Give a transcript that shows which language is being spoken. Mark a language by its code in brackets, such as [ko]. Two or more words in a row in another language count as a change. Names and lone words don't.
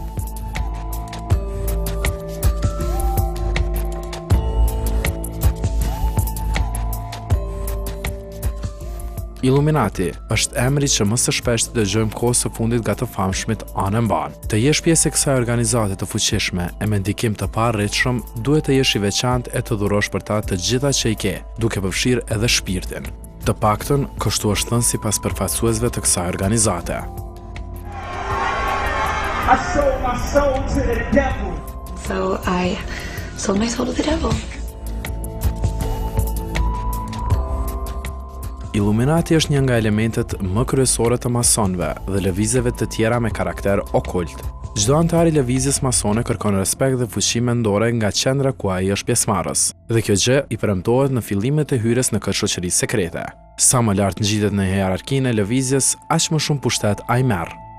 [sq] Illuminati është emri që më së shpeshti dëgjojmë kohës së fundit nga të famshmit anë mban. Të jesh pjesë e kësaj organizate të fuqishme e me ndikim të parritshëm, duhet të jesh i veçantë e të dhurosh për ta të gjitha që i ke, duke përfshirë edhe shpirtin. Të paktën, kështu është thënë sipas përfaqësuesve të kësaj organizate. [en] I sold my soul to the devil. So I sold my soul to the devil. [sq] Illuminati është një nga elementet më kryesore të masonëve dhe lëvizjeve të tjera me karakter okult. Çdo antar i lëvizjes masone kërkon respekt dhe fuqi mendore nga qendra ku ai është pjesëmarrës, dhe kjo gjë i premtohet në fillimet e hyrjes në këtë shoqëri sekrete. Sa më lart ngjitet në hierarkinë e lëvizjes, aq më shumë pushtet ai merr.